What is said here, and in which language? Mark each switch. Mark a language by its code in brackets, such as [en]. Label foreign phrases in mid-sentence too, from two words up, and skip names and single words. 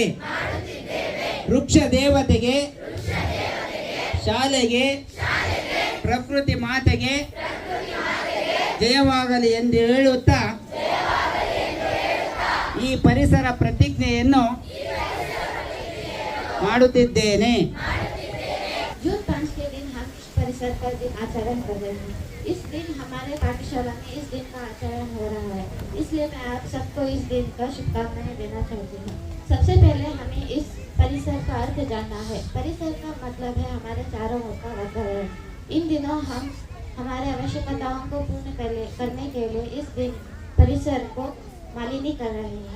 [kn] ವೃಕ್ಷ ದೇವತೆಗೆ, ಶಾಲೆಗೆ, ಪ್ರಕೃತಿ ಮಾತೆಗೆ ಜಯವಾಗಲಿ ಎಂದು ಹೇಳುತ್ತಾ ಈ ಪರಿಸರ ಪ್ರತಿಜ್ಞೆಯನ್ನು ಮಾಡುತ್ತಿದ್ದೇನೆ. [hi] जून 5 के दिन हम परिसर का दिन आचरण कर रहे हैं. इस दिन हमारे पाठशाला में इस दिन का आचरण हो रहा है, इसलिए मैं आप सबको इस दिन का शुभकामनाएं देना चाहती हूँ. सबसे पहले हमें इस परिसर का अर्थ जानना है. परिसर का मतलब है हमारे चारों ओर का वातावरण. इन दिनों हम हमारे आवश्यकताओं को पूर्ण करने के लिए इस दिन परिसर को मालिनी कर रहे हैं.